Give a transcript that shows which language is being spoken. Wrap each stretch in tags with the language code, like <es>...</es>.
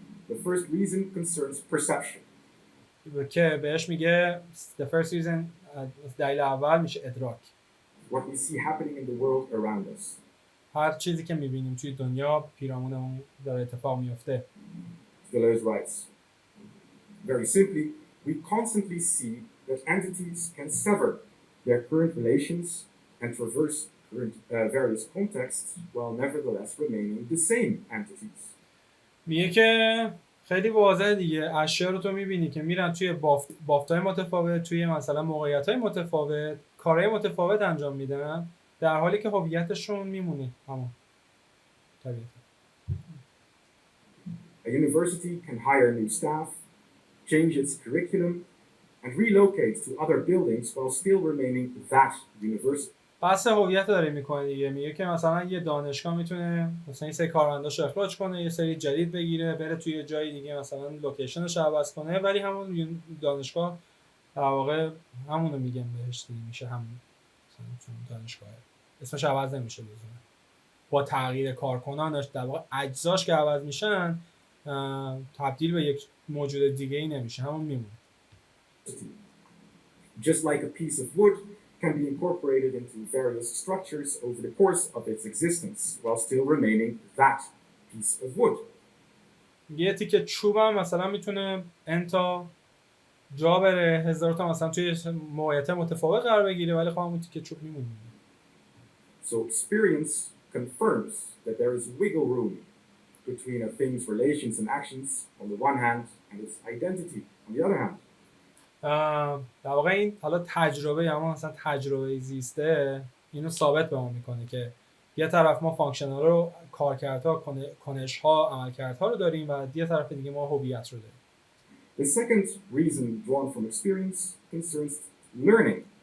<en>The first reason concerns perception.</en> <fa>که بهش میگه</fa> <en>the first reason</en> <fa>دلیل اول میشه ادراک.</fa> <en>What we see happening in the world around us.</en> <fa>هر چیزی که میبینیم توی دنیا پیرامونمون داره اتفاق میفته.</fa> <en>Deleuze writes, very simply, we constantly see that entities can sever their current relations and traverse various contexts while nevertheless remaining the same entities.</en> <fa>میگه که خیلی واضحه دیگه، اشیا رو تو میبینی که میرن توی بافت‌های متفاوت، توی مثلا موقعیت‌های متفاوت، کارهای متفاوت انجام میدن، در حالی که هویتشون میمونه همون. طبیعتا.</fa> <en>A university can hire new staff, change its curriculum, and relocate to other buildings while still remaining that university.</en> <fa>بحث هویت داره میکنه دیگه. میگه که مثلا یه دانشگاه میتونه مثلا یه سری کارمنداشو اخراج کنه، یه سری جدید بگیره، بره توی جای دیگه مثلا لوکیشنش رو عوض کنه، ولی همون دانشگاه در واقع همونو میگن بهش دیگه، میشه همون مثلا دانشگاه اسمش عوض نمیشه لزوما. با تغییر کارکنانش در واقع اجزاش که عوض میشن تبدیل به یک موجود دیگه ای نمیشه، همون میمونه.</fa> <en>Just like a piece of wood can be incorporated into various structures over the course of its existence while still remaining that piece of wood.</en> <fa>یه تیکه چوب هم مثلا میتونه انتا جا بره، هزار تا مثلا توی موقعیت متفاوت قرار بگیره، ولی خب همون تیکه چوب میمونه.</fa> <en>So experience confirms that there is wiggle room between a thing's relations and actions on the one hand and its identity on the other hand.</en> <fa>در واقع این حالا تجربه یا مثلا تجربه زیسته اینو ثابت به ما میکنه که یه طرف ما فانکشنال رو، کارکردها، کنش‌ها، عملکردها رو داریم و یه طرف دیگه ما هویت رو داریم.</fa> <en>The second reason drawn from experience concerns learning.</en>